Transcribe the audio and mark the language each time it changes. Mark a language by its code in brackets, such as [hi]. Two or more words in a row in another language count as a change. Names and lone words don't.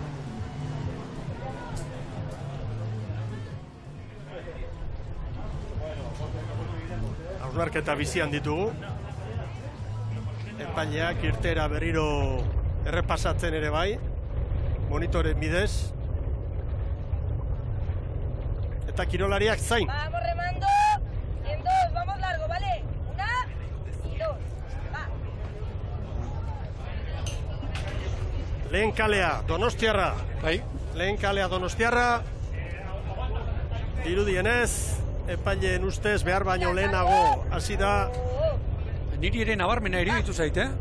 [eu] Hausnarketa bizian ditugu. Epaileak irtera berriro errepasatzen ere bai, monitoren bidez. Eta kirolariak zain. [es] Vamos remando, en dos, vamos largo, ¿vale? Una y dos, va. [eu] Lehen kalea, Donostiarra. Bai. Lehen kalea Donostiarra. Dirudienez, epaileen ustez behar baino lehenago hasi da. Niri ere nabarmena iruditu zait,